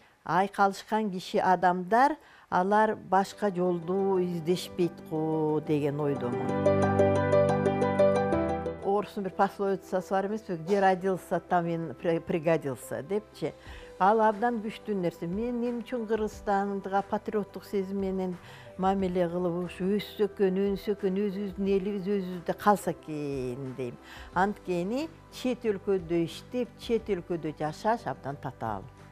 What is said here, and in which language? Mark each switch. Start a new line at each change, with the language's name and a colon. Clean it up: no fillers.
Kyrgyz: айкалышкан киши адамдар алар башка жолду издешпейт го деген ойдомун. Орустун бир пословицасы бар эмеспи,
Russian: где родился, там и пригодился
Kyrgyz: депчи. Ал абдан күчтүү нерсе. Мен үчүн Кыргызстанга патриоттук сезим менен мамиле кылып, өссөкөн, өнсөкөн, өзүбүздүн элибиз өзүбүздө калса экен дейм. Анткени чет өлкөдө иштеп, чет өлкөдө жашаш абдан татаал.